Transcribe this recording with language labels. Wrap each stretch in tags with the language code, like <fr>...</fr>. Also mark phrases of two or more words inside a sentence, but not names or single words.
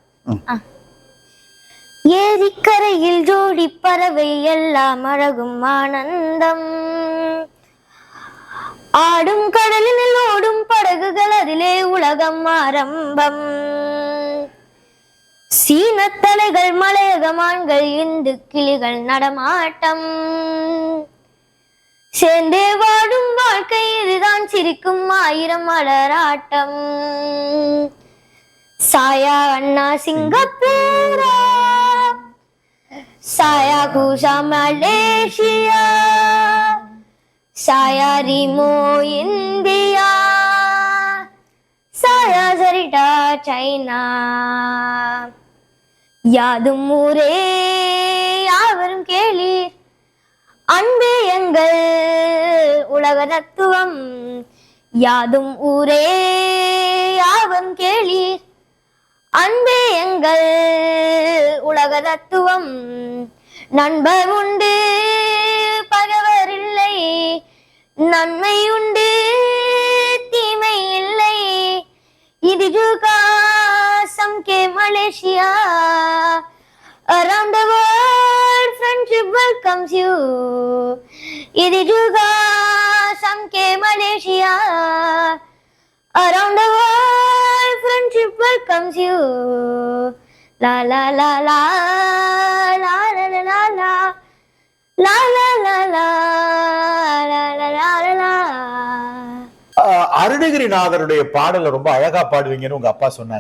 <ta>ஏரிக்கரையில் ஜோடி பறவை எல்லாம் அழகும் ஆனந்தம், ஆடும் கடலில் ஓடும் படகுகள் அதிலே உலகம் ஆரம்பம், சீனத்தலைகள் மலையகமான்கள் இந்து கிளிகள் நடமாட்டம், சேர்ந்தே வாடும் வாழ்க்கை இதுதான் சிரிக்கும் 1000 மலராட்டம்,</ta> <ms>Saya anak Singapura Saya Kusa Malaysia, saya Rimo India, saya Zarita China.</ms> <ta>யாதும் ஊரே யாவரும் கேளீர், அன்பே எங்கள் உலக தத்துவம். யாதும் ஊரே யாவரும் கேளீர், அன்பே எங்கள் உலக தத்துவம். நண்பர் உண்டு பகவர் இல்லை, நன்மை உண்டு தீமை இல்லை. இது ஜுகாசம் கே மலேசியா,</ta> <en>around the world friendship welcomes you.</en> <ta>இது ஜுகாசம் கே மலேசியா,</ta> <en>around the world friendship welcomes you. La la la la la la la la la la la la la la la la la.</en> <ta>அருணகிரிநாதருடைய பாடலை ரொம்ப அழகா பாடுவீங்கன்னு உங்க அப்பா சொன்னாங்க.</ta>